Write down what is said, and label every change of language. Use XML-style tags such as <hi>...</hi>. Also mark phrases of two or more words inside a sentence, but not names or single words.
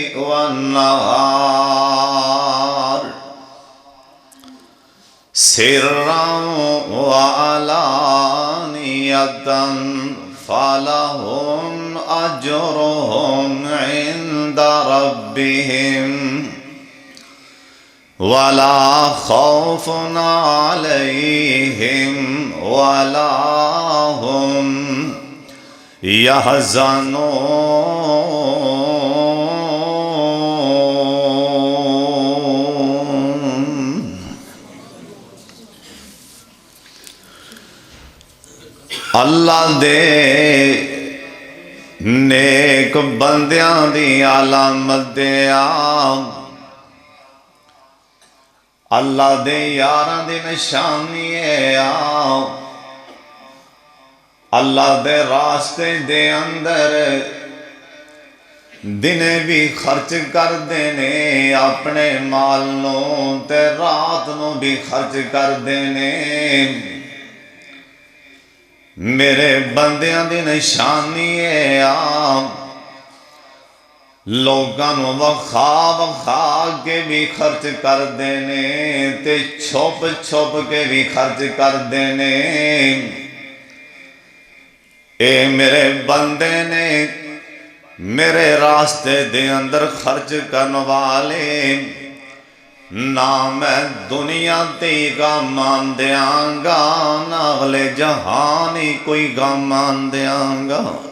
<ar>والنہار سرا وعلانیۃ فلہم اجرهم عند ربهم ولا خوف علیہم ولا هم یحزنون۔</ar> <pa>اللہ دے نیک بندیاں دی علامت دے اللہ دے یاراں دی نشانی ہے اللہ دے راستے دے اندر دنے بھی خرچ کر دینے اپنے مال نو تے رات نو بھی خرچ کر دینے۔ میرے بندیاں دی نشانی ہے لوگاں نو وکھا وکھا کے بھی خرچ کر دینے تے چھپ چھپ کے بھی خرچ کر دینے۔ اے میرے بندے نے میرے راستے دے اندر خرچ کرن والے نہ میں دنیا تے غم دیاں گا نہ اگلے جہان ہی کوئی غم دیاں گا۔</pa>